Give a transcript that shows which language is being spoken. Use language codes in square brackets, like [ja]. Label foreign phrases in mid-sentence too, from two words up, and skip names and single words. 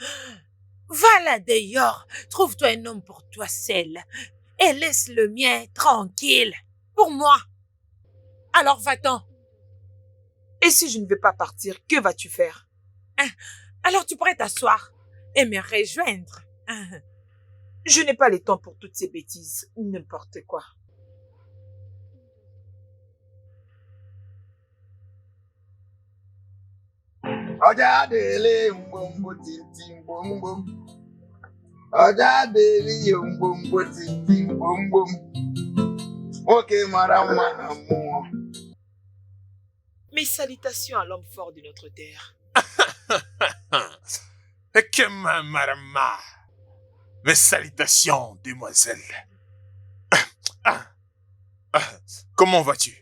[fr] Va là d'ailleurs, trouve-toi un homme pour toi seul et laisse le mien tranquille pour moi. Alors va-t'en. Et si je ne veux pas partir, que vas-tu faire? Alors tu pourrais t'asseoir et me rejoindre. Je n'ai pas le temps pour toutes ces bêtises, n'importe quoi. [yo] Ọjà délé ngbòǹgbò tìǹtì ngbòǹgbòm. Ọjà délé ngbòǹgbò tìǹtì ngbòǹgbòm. [fr] Ok, madame, madame. Mes salutations à l'homme fort de notre terre. Ekema Marama. Mes salutations, demoiselle. Comment vas-tu?